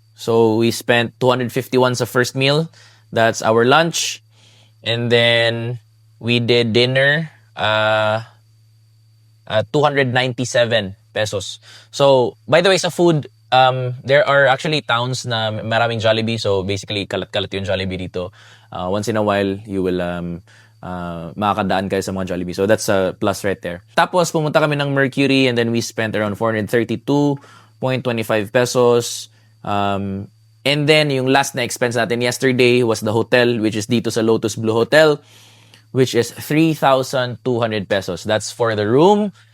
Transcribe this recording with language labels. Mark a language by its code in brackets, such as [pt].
[en] So, we spent 251 sa first meal. That's our lunch. And then, we did dinner, 297 pesos. So, by the way, sa food, there are actually towns [tl] na maraming Jollibee. So, basically, kalat-kalat yung Jollibee dito. [en] Once in a while, you will [tl] makakadaan kayo sa mga Jollibee. [en] So, that's a plus right there. [tl] Tapos, pumunta kami ng Mercury [en] and then we spent around 432.25 pesos. And then, yung last na expense natin yesterday was the hotel, which is dito sa Lotus Blue Hotel, which is 3,200 pesos. That's for the room